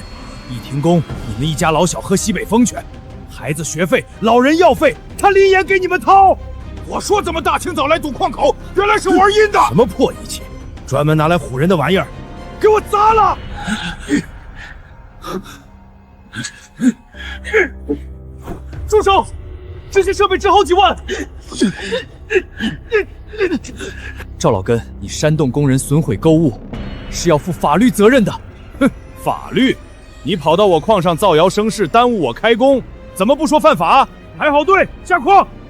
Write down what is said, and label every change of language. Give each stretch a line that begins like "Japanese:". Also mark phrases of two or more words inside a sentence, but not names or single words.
Chinese: 一停工，你們一家老小喝西北風去，孩子學費、老人藥費，他林岩給你們掏。我說怎麼大清早來堵礦口，原來是玩陰的。什麼破儀器，專門拿來唬人的玩意兒，給我砸了！住手！這些設備值好幾萬。趙老根，你煽動工人損毀溝物，是要負法律責任的。哼，法律？你跑到我礦上造謠生事，耽誤我開工，怎麼不說犯法？排好隊，下礦。